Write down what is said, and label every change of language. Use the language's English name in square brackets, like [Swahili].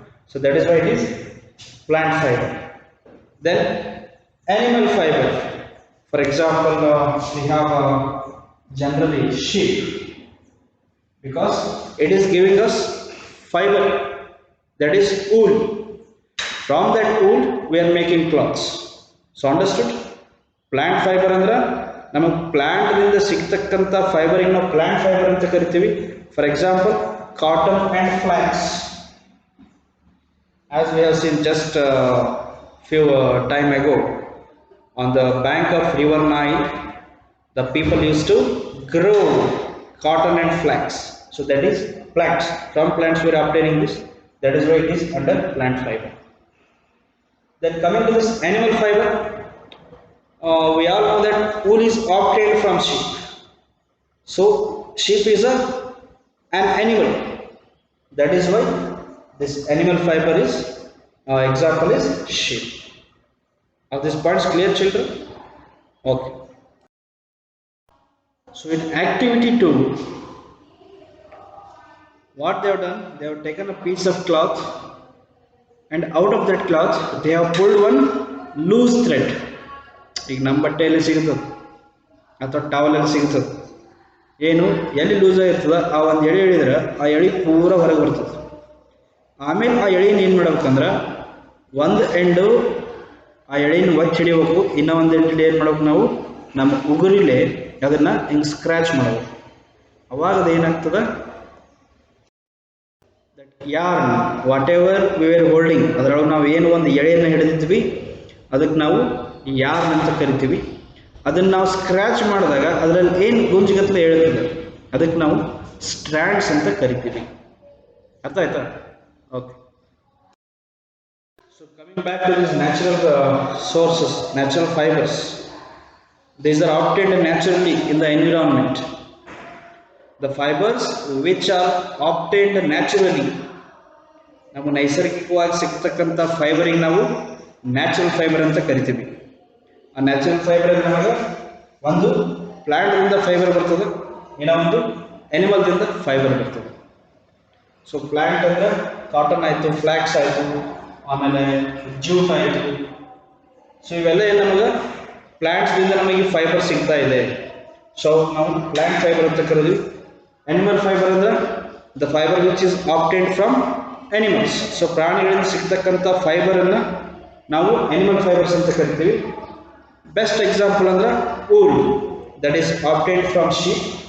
[English] So that is why it is plant fiber. Then animal fiber. For example, we have generally sheep, because it is giving us fiber, that is wool. From that wool we are making clothes. So understood? [Kannada] Plant fiber andra namak plant ದಿಂದ ಸಿಗತಕ್ಕಂತ fibre ಗೆ ನಾವು plant fiber ಅಂತ ಕರಿತೀವಿ. [English] For example, cotton and flax. As we have seen just few time ago, on the bank of river Nile, the people used to grow cotton and flax. So that is plants. From plants we are obtaining this. That is why it is under plant fiber. Then coming to this animal fiber, we all know that wool is obtained from sheep. So sheep is an animal. That is why this animal fiber is example is sheep. Are these points clear, children? Okay. So in activity 2, what they have done, they have taken a piece of cloth and out of that cloth they have pulled one loose thread. [Kannada] ಈಗ ನಮ್ಮ ಬಟ್ಟೆಯಲ್ಲಿ ಸಿಗುತ್ತದೆ ಅಥವಾ ಟವಲಲ್ಲಿ ಸಿಗುತ್ತದೆ, ಏನು ಎಲ್ಲಿ loose ಆಗಿರ್ತದೆ ಆ ಒಂದು ಎಳೆ ಎಳಿದ್ರೆ ಆ ಎಳೆ ಪೂರ ಹೊರಗೆ ಬರ್ತದೆ. ಆಮೇಲೆ ಆ ಎಳೆನ ಏನು ಮಾಡ್ಬೇಕಂದ್ರೆ ಒಂದು ಎಂಡು ಆ ಎಳೆನ ಒಚ್ಚಿ ಹಿಡಿಬೇಕು, ಇನ್ನೂ ಒಂದು ಎಂಟು ಏನು ಮಾಡ್ಬೇಕು ನಾವು ನಮ್ಮ ಉಗುರಿಲೆ ಅದನ್ನು ಹಿಂಗೆ ಸ್ಕ್ರ್ಯಾಚ್ ಮಾಡಬೇಕು. ಅವಾಗ ಅದು ಏನಾಗ್ತದೆ, [English] that yarn whatever we are holding, [Kannada] ಅದರೊಳಗೆ ನಾವು ಏನು ಒಂದು ಎಳೆಯನ್ನು ಹಿಡಿದಿದ್ವಿ ಅದಕ್ಕೆ ನಾವು ಯಾರ್ನ್ ಅಂತ ಕರಿತೀವಿ. ಅದನ್ನು ನಾವು ಸ್ಕ್ರ್ಯಾಚ್ ಮಾಡಿದಾಗ ಅದರಲ್ಲಿ ಏನು ಗುಂಜಿಗತ್ತಲೆ ಹೇಳ್ತದೆ ಅದಕ್ಕೆ ನಾವು ಸ್ಟ್ರ್ಯಾಂಡ್ಸ್ ಅಂತ ಕರಿತೀವಿ. ಅರ್ಥ ಆಯ್ತಾ? Okay. So coming back to these natural sources, natural fibers, these are obtained naturally in the environment. [English] The fibers which are obtained naturally, [Kannada] ನಾವು ನೈಸರ್ಗಿಕವಾಗಿ ಸಿಗ್ತಕ್ಕಂಥ ಫೈಬರಿಗೆ ನಾವು ನ್ಯಾಚುರಲ್ ಫೈಬರ್ ಅಂತ ಕರಿತೀವಿ. ಆ ನ್ಯಾಚುರಲ್ ಫೈಬರ್ ನಮಗೆ ಒಂದು ಪ್ಲಾಂಟ್ದಿಂದ ಫೈಬರ್ ಬರ್ತದೆ, ಇನ್ನೊಂದು ಎನಿಮಲ್ದಿಂದ ಫೈಬರ್ ಬರ್ತದೆ. ಸೊ ಪ್ಲಾಂಟ್ ಅಂದರೆ ಕಾಟನ್ ಆಯಿತು, ಫ್ಲ್ಯಾಕ್ಸ್ ಆಯಿತು, ಆಮೇಲೆ ಜೂಟ್ ಆಯಿತು. ಸೊ ಇವೆಲ್ಲ ಏನು ನಮಗೆ ಪ್ಲ್ಯಾಂಟ್ಸ್ದಿಂದ ನಮಗೆ ಫೈಬರ್ ಸಿಗ್ತಾ ಇದೆ. ಸೊ ನಾವು ಪ್ಲ್ಯಾಂಟ್ ಫೈಬರ್ ಅಂತ ಕರೀತೀವಿ. ಅನಿಮಲ್ ಫೈಬರ್ ಅಂದರೆ [English] The fibre which is obtained from animals. [Kannada] So ಪ್ರಾಣಿಗಳಿಂದ ಸಿಗ್ತಕ್ಕಂಥ ಫೈಬರನ್ನು ನಾವು ಅನಿಮಲ್ ಫೈಬರ್ಸ್ ಅಂತ ಕರಿತೀವಿ. [English] Best example ಅಂದರೆ wool, that is obtained from sheep.